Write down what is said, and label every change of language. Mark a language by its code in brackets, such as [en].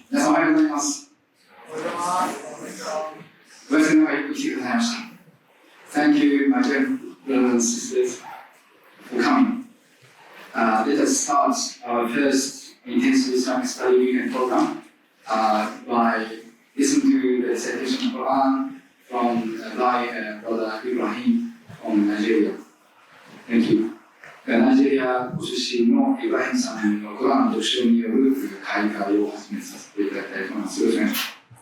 [ja] 皆さんおはようございます。お休みの中よく来てくださいました。 [en] Thank you, my dear brothers and sisters, for coming. Let us start our first Intensive Islamic Study Weekend program by listening to the recitation of Quran from by Brother Ibrahim from Nigeria. Thank you. [ja] ナイジェリアご出身のイブラヒムさんのコランの読書による開会を始めさせていただきたいと思います。よろしくお願いします。